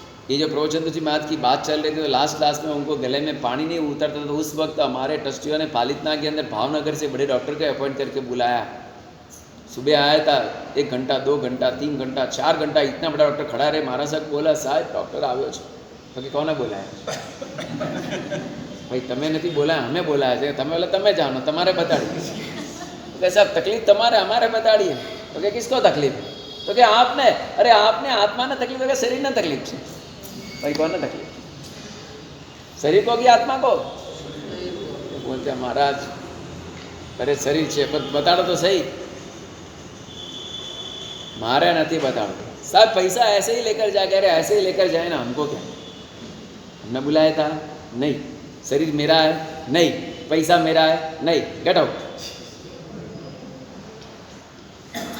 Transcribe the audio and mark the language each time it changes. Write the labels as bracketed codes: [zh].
[hi] ये जो प्रभुचंद्र जी महाराज की बात चल रही थी, तो लास्ट में उनको गले में पानी नहीं उतरता, तो उस वक्त हमारे ट्रस्टियों ने पालितना के अंदर भावनगर से बड़े डॉक्टर को अपॉइंट करके बुलाया। सुबह आया था, 1 घंटा 2 घंटा 3 घंटा 4 घंटा इतना बड़ा डॉक्टर खड़ा रहे। महाराज साहब बोला साहब डॉक्टर [gu] આવ્યો છે, તો કે કોને બોલાયા? ભાઈ તમે નથી બોલાયા, અમે બોલાયા છે। તમે બોલે તમે જાણો, તમારે બતાડી। तो કે સાહેબ તકલીફ તમારે, અમારે બતાડી है। [hi] तो કે किसको तकलीफ है? तो કે आपने। अरे आपने आत्मा ने तकलीफ है कि शरीर ने तकलीफ है? भाई कौन तकलीफ, शरीर को कि आत्मा को? बोलते महाराज अरे शरीर [gu] છે પણ બતાડો તો સહી। [hi] मारे नहीं बताओ साहब, पैसा ऐसे ही लेकर जा, कह रहे ऐसे ही लेकर जाए ना, हमको क्या, हमने बुलाया था नहीं, शरीर मेरा है नहीं, पैसा मेरा है नहीं, गेट आउट।